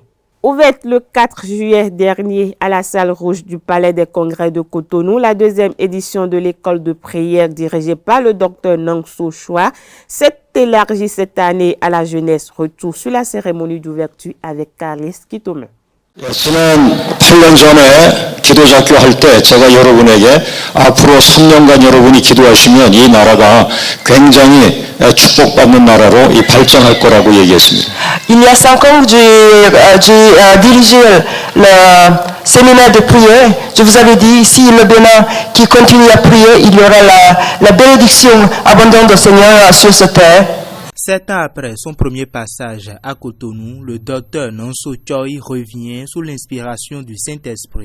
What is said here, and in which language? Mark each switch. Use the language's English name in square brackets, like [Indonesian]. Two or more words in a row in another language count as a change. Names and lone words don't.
[French] Ouverte le 4 juillet dernier à la salle rouge du Palais des Congrès de Cotonou, la 2e édition de l'école de prière dirigée par le Dr Nangso Choua s'est élargie cette année à la jeunesse. Retour sur la cérémonie d'ouverture avec Carlis Kitome. [Korean] 지난 8년 전에 기도자교 할 때 제가 여러분에게 앞으로 3년간 여러분이 기도하시면 이 나라가 굉장히 축복받는 나라로 발전할 거라고 얘기했습니다. [French] Il y a 5 ans, j'ai dirigé le séminaire de prière. Je vous avais dit, si le Bénin qui continue à prier, il y aura la bénédiction abondante du Seigneur sur cette terre. 7 ans après son premier passage à Cotonou, le docteur Nangso Choua revient sous l'inspiration du Saint-Esprit.